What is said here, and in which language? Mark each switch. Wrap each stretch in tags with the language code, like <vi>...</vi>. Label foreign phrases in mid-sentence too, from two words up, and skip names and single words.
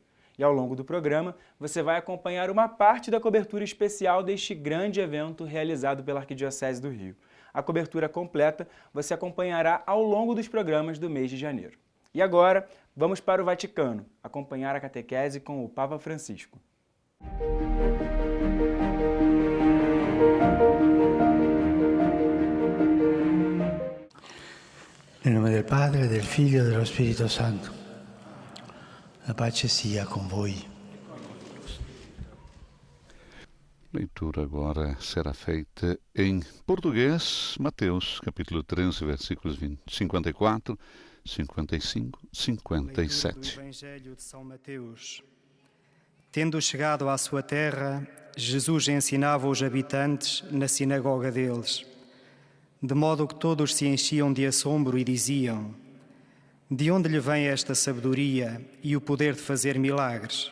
<pt>E ao longo do programa, você vai acompanhar uma parte da cobertura especial deste grande evento realizado pela Arquidiocese do Rio. A cobertura completa você acompanhará ao longo dos programas do mês de janeiro. E agora, vamos para o Vaticano, acompanhar a catequese com o Papa Francisco.</pt> <it>Nel nome del Padre, del Figlio e dello Spirito Santo. A pace sia com voi.</it> <pt>Leitura agora será feita em português, Mateus, capítulo 13, versículos 54, 55, 57. Do Evangelho de São Mateus. Tendo chegado à sua terra, Jesus ensinava os habitantes na sinagoga deles, de modo que todos se enchiam de assombro e diziam: de onde lhe vem esta sabedoria e o poder de fazer milagres?</pt>